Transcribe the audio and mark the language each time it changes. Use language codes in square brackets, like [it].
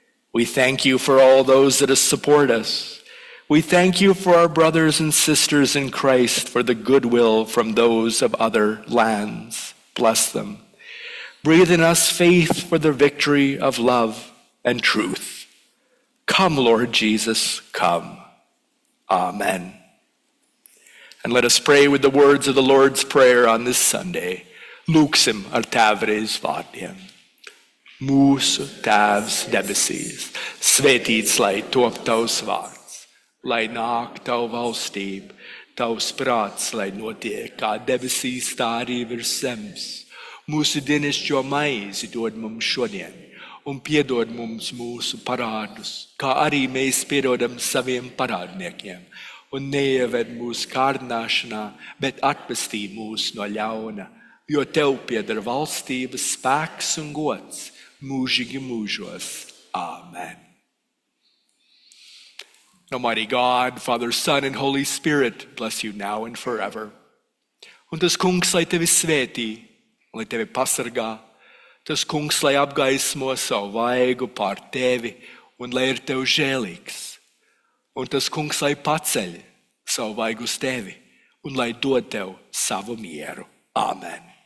[en] We thank you for all those that support us. We thank you for our brothers and sisters in Christ, for the goodwill from those of other lands. Bless them. Breathe in us faith for the victory of love and truth. Come, Lord Jesus, come. Amen. And let us pray with the words of the Lord's Prayer on this Sunday. [lv] Lūksim ar Tēvreiz vārdiem. Mūsu Tēvs debesīs, svētīts lai top tavs vārds, lai nāk tavu valstību, tavs prāts, lai notiek kā debesīs, tā arī virs zemes. Mūsu dienascho maizi dod mums šodien, un piedod mums mūsu parādus, kā arī mēs piedodam saviem parādniekiem. Un neieved mūsu kārdināšanā, bet atpestī mūs no ļauna, jo tev pieder valstības, spēks un gods mūžīgi mūžos. Amen. [en] Almighty God, Father, Son, and Holy Spirit, bless you now and forever. [lv] Un tas kungs, lai tevi svētī, lai tevi pasargā, tas kungs, lai apgaismo savu vaigu pār tevi un lai ir tev žēlīgs. Un tas kungs, lai paceļ savu vaigu uz tevi un lai dod tev savu mieru. Amen.